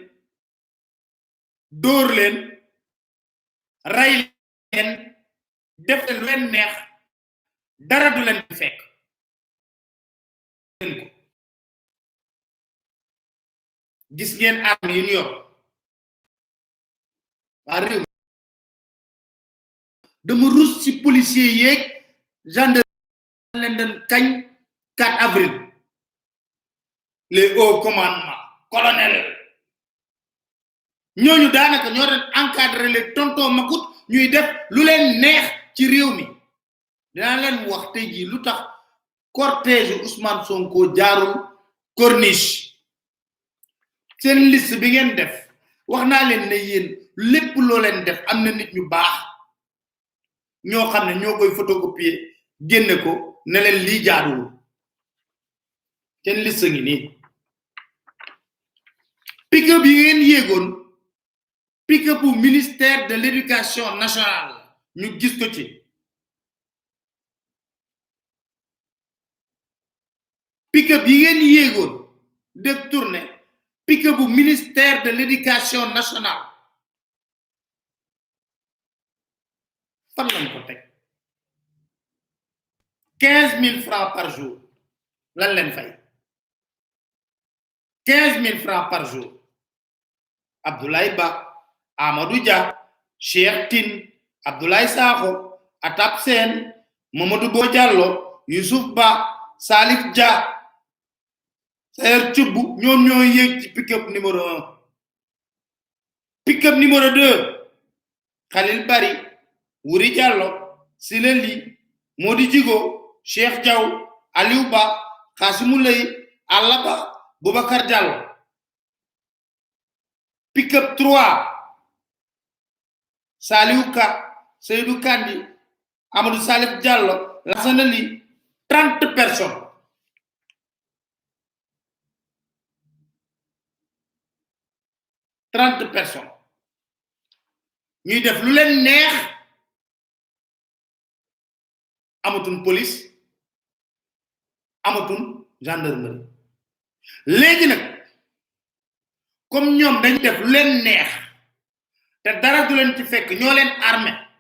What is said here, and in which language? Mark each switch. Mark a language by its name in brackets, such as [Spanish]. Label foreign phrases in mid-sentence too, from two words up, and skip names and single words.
[Wolof] dóor leen ray leen def leen leen neex dara du leen fekk gis ngeen armes yi ñu yor waa réew dama rus ci policier yeeg gendarme leen den kañ 4 avril [French] les hauts commandements colonel [Wolof] ñooñu daanaka ñoo doon [French] encadrer les [Wolof] tonton Macoute ñuy def lu leen neex ci réew mi dinaa leen wax tey jii lu tax cortège Ousmane Sonko jaarul corniche seen liste bi ngeen def wax naa leen ne yéen lépp loo leen def am na nit ñu baax ñoo xam ne ñoo koy photocopier génne ko ne leen lii jaaduwul seen liste ngi nii pick-up yi ngeen yéegoon pick-up bu [French] ministère de l'éducation nationale [Wolof] ñu gis ko ci pick-up yi ngeen yéegoon def tournée pick-up bu [French] ministère de l'éducation nationale [Wolof] fan lañ ko teg 15 000 [French] francs par jour [Wolof] lan leen fay 15 000 [French] francs par jour [Wolof] Abdoulaye Ba Amadou Dia Cheikh Tine Abdoulaye Sakho Atap Sène Mamadou Bo Diallo Youssouf Ba Salif Dia Sayer Thioub ñoom ñoo yéeg ci pick-up numéro 1 pick-up numéro 2 Khalil Bari Wuri Diallo Sileli Modi Djigo Cheikh Diaw Aliou Ba Khassimou Lay Alaba Boubacar Diallo pick-up 3 Saliou Ka Seydou Kandi Amadou Salif Diallo Lassana Ly 30 personnes 30 personnes ñuy def lu leen neex amatuñ police amatuñ gendarmerie léegi nag comme ñoom dañ def lu leen neex te dara du leen ci fekk ñoo leen armé